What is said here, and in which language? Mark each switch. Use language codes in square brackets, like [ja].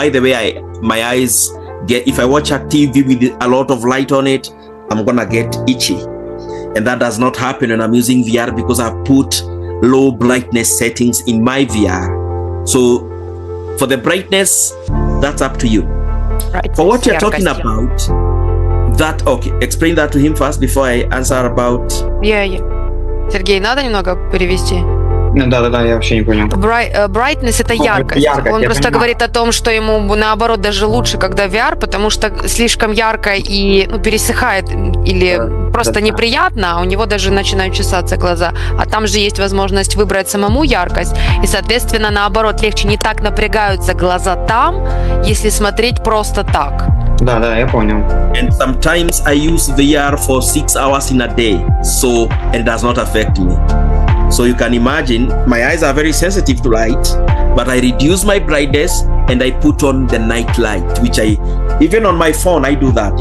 [en] By the way, my eyes get, if I watch a TV with a lot of light on it, I'm gonna get itchy, and that does not happen when I'm using VR because I've put low brightness settings in my VR. So for the brightness, that's up to you. Right. For what you're talking about, that, okay, explain that to him first before I answer about... Yeah. [ru] Сергей, надо немного перевести? Да, я вообще не понял. Brightness — это яркость. Он я просто понимаю. говорит о том, что ему наоборот даже лучше, когда VR, потому что слишком ярко и пересыхает или просто неприятно, а у него даже начинают чесаться глаза. А там же есть возможность выбрать самому яркость, и, соответственно, наоборот, легче, не так напрягаются глаза там, если смотреть просто так. Да, я понял. [en] And sometimes I use VR for 6 hours in a day, so it does not affect me. So you can imagine, my eyes are very sensitive to light, but I reduce my brightness and I put on the night light, which even on my phone, I do that.